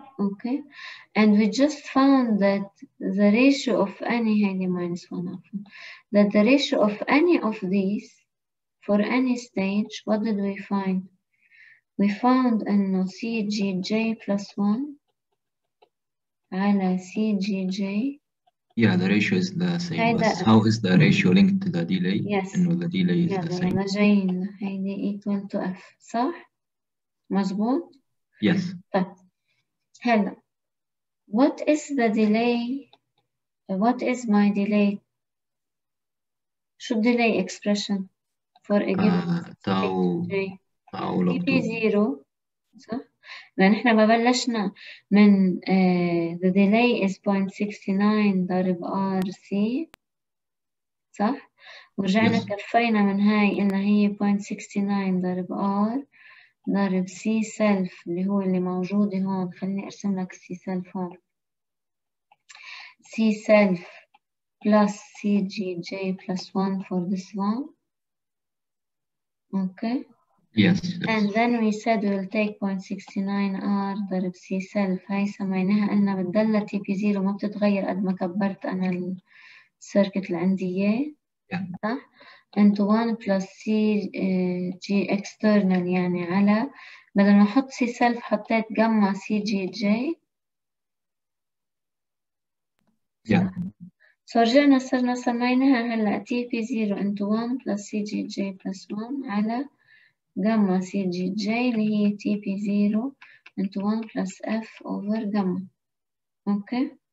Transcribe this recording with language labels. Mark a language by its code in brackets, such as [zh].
[en] Okay, and we just found that the ratio of any -1 that the ratio of any of these for any stage, what did we find? We found إنه CGJ plus 1 على CGJ. Yeah, the ratio is the same, but [ar] هيدا [en] how is the ratio linked to the delay? yes. [ar] إنه [en] the delay is the same. [ar] يلا جايين هيدي equal to F صح؟ مظبوط؟ [en] Yes. [ar] طيب هلا [en] what is the delay? What is my delay? [ar] شو [en] delay expression for a given tau CGJ؟ log 2. [ar] TP0 صح؟ لأن إحنا ما بلشنا من [en] the delay is 0.69 [ar] ضرب RC صح؟ ورجعنا [en] Yes. [ar] كفينا من هاي قلنا هي 0.69 ضرب R ضرب C self اللي هو اللي موجودة هون. خليني أرسم لك C self هون. [en] C self plus CGJ plus 1 for this one. Okay. Yes. And then we said we'll take 0.69 R [ar] ضرب [en] C self. [ar] هاي سميناها قلنا بتضل TP0 ما بتتغير قد ما كبرت أنا السيركت اللي عندي إياه. صح؟ [en] into 1 plus CG external [ar] يعني على بدل ما أحط C self حطيت جمع CGJ. [en] Yeah. So [ar] رجعنا صرنا سميناها هلا [en] TP0 into 1 plus CGJ plus 1 على gamma CGJ [ar] اللي هي [en] TP0 into 1 plus F over gamma. Okay?